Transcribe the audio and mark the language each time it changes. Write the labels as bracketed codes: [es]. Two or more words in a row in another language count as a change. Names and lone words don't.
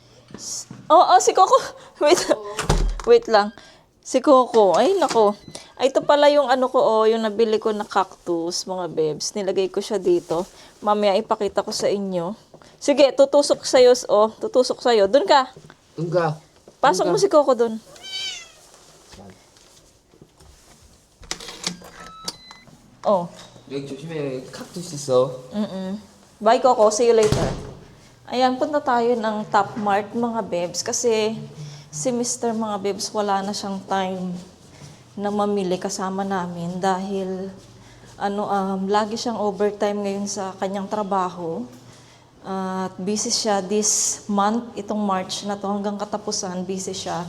[tl] Si Coco. Wait lang. Si Coco. Ay, nako. Ay, ito pala yung ano ko, yung nabili ko na cactus, mga bebs. Nilagay ko siya dito. Mamaya ipakita ko sa inyo. Sige, tutusok sa'yo. Tutusok sa'yo. Doon ka. Doon ka. Pasok mo si Coco doon. [ko] 여기 조심해. 칵투스 있어. [en] Bye, Coco. See you later. [tl] Ayan, punta tayo ng Top Mart, mga bebs. Kasi si Mr. mga bebs, wala na siyang time na mamili kasama namin. Dahil, lagi siyang overtime ngayon sa kanyang trabaho. At busy siya [en] this month, [tl] itong March na to, hanggang katapusan, busy siya.